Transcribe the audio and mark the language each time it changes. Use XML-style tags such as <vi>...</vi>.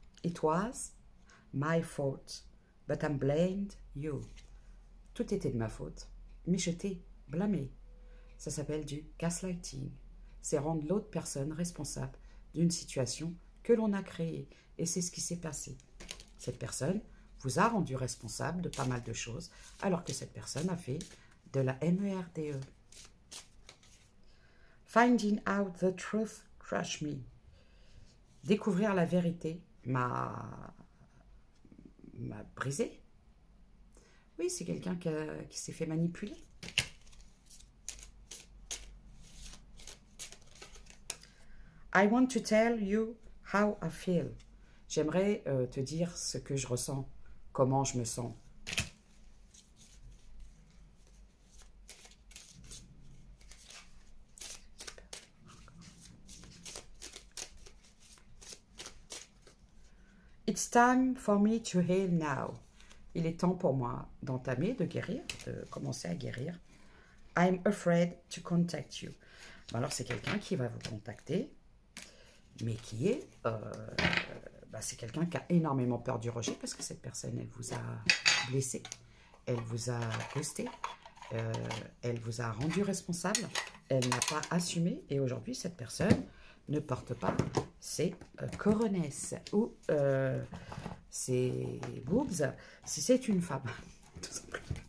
<en>It was my fault, but I blamed you.</en> <fr>Tout était de ma faute, mais je t'ai blâmé. Ça s'appelle du gaslighting. C'est rendre l'autre personne responsable d'une situation que l'on a créée. Et c'est ce qui s'est passé. Cette personne vous a rendu responsable de pas mal de choses, alors que cette personne a fait de la MERDE.</fr> <en>Finding out the truth crush me.</en> <fr>Découvrir la vérité m'a brisé. Oui, c'est quelqu'un qui s'est fait manipuler.</fr> <en>I want to tell you how I feel.</en> <fr>J'aimerais te dire ce que je ressens, comment je me sens.</fr> <en>It's time for me to heal now.</en> <fr>Il est temps pour moi d'entamer, de guérir, de commencer à guérir.</fr> <en>I'm afraid to contact you.</en> <fr>Alors, c'est quelqu'un qui va vous contacter, mais qui est... c'est quelqu'un qui a énormément peur du rejet parce que cette personne, elle vous a blessé, elle vous a ghosté, elle vous a rendu responsable, elle n'a pas assumé et aujourd'hui, cette personne ne porte pas ses coronesses ou ses boobs si c'est une femme, tout simplement.</fr>